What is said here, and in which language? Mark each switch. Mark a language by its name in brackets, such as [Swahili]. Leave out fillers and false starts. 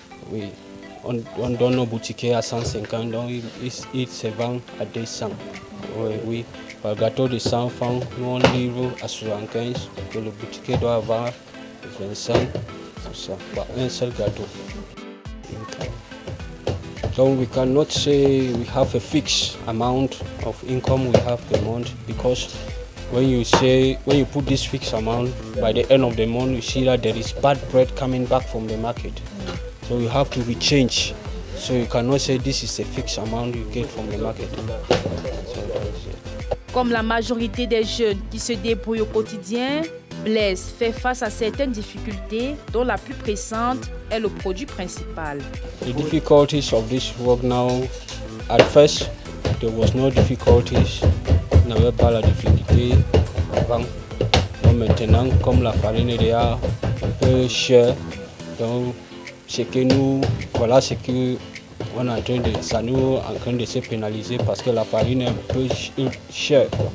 [French] Oui, on donne aux boutiquiers à 150, donc ils se vendent à 200. Oui. Par gâteau de 100 francs, nous on livre à 75, que le boutiquier doit avoir 25, c'est ça, par un seul gâteau. [English] So we cannot say we have a fixed amount of income we have per month, because when you put this fixed amount, by the end of the month you see that there is bad bread coming back from the market. So you have to rechange. So you cannot say this is a fixed amount you get from the market. So that is it. [French] Comme la majorité des jeunes qui se débrouillent au quotidien, Blaise fait face à certaines difficultés, dont la plus pressante est le produit principal. [English] The difficulties of this work now, at first, there was no difficulties. [French] On n'avait pas la difficulté avant. Donc maintenant, comme la farine est déjà un peu chère, donc c'est que nous, voilà ce que on est en train de, ça nous en train de se pénaliser parce que la farine est un peu chère.